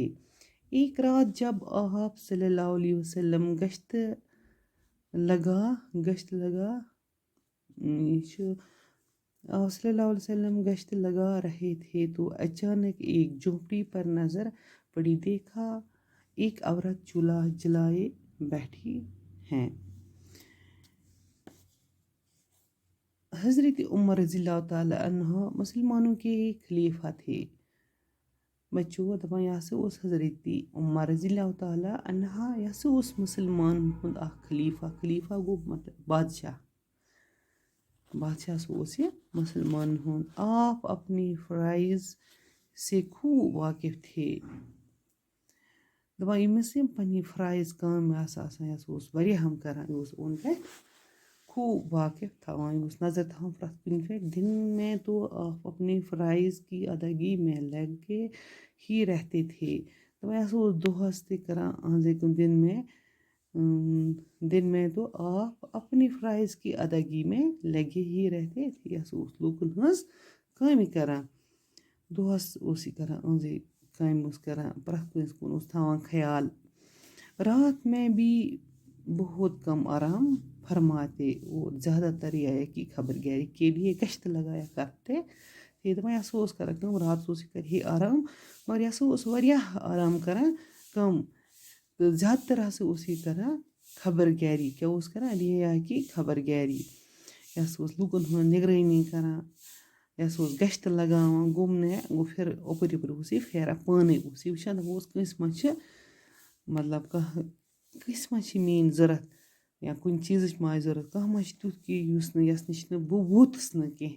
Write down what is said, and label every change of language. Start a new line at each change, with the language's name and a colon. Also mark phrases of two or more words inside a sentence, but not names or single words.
Urdu: ایک رات جب آپ صلی اللہ علیہ وسلم گشت لگا رہے تھے تو اچانک ایک جھونپڑی پر نظر پڑی. دیکھا ایک عورت چولہا جلائے بیٹھی ہے. حضرت عمر رضی اللہ تعالیٰ عنہ مسلمانوں کے خلیفہ تھے.
Kashmiri: بچو دپان یہ ہسا اوس حضرت عمر رضی اللہ تعالیٰ عنہ یہ ہسا اوس مسلمان ہُنٛد اکھ خلیفہ گوٚو مطلب بادشاہ سا اوس یہِ مسلمان ہُنٛد.
Urdu: آپ اپنی فرائض سے خوب واقف تھے.
Kashmiri: دپان ییٚمِس یِم پننہِ فرائض کامہِ آسہٕ آسان یہِ ہسا اوس واریاہ ہم کران. یہِ اوس اوٚنٛد پٮ۪ٹھ خوب واقف تھاوان. یہِ اوس نظر تھاوان پرٛٮ۪تھ کُنہِ پٮ۪ٹھ.
Urdu: دن میں تو آپ اپنے فرائض کی ادائیگی میں لگے ہی رہتے تھے.
Kashmiri: دپان یہِ ہسا اوس دۄہس تہِ کران أہنٛزے کٲم.
Urdu: دن میں تو آپ اپنی فرائض کی ادائیگی میں لگے ہی رہتے تھے.
Kashmiri: یہِ ہسا اوس لوٗکن ہٕنٛز کامہِ کران. دۄہس اوس یہِ کران أہنٛزے کامہِ اوس کران. پرٛٮ۪تھ کٲنٛسہِ کُن اوس تھاوان خیال.
Urdu: رات میں بھی بہت کم آرام فرماتے اور زیادہ تر رعایا کی خبر گیری کے لیے گشت لگایا کرتے تھے.
Kashmiri: دپان یہِ ہسا اوس کران کٲم. راتس اوس یہِ کرِ ہے آرام مگر یہِ ہسا اوس واریاہ آرام کران کم تہٕ زیادٕ تر ہسا اوس یہِ کران خبر گیری. کیٛاہ اوس کران؟
Urdu: رعایا کی خبر گیری.
Kashmiri: یہِ ہسا اوس لوٗکن ہٕنٛز نگرٲنی کران. یہِ ہسا اوس گشت لگاوان. گوٚمنے گوٚو پھر اپٲرۍ یپٲرۍ اوس یہِ پھیران پانے اوس یہِ وٕچھان. دپان اوس کٲنٛسہِ ما چھِ مطلب کٲنٛسہِ ما چھِ میٲنۍ ضوٚرتھ یا کُنہِ چیٖزٕچ ما آسہِ ضوٚرتھ. کانٛہہ ما چھِ تیُتھ کینٛہہ یس نِش نہٕ بہٕ ووتُس نہٕ کینٛہہ.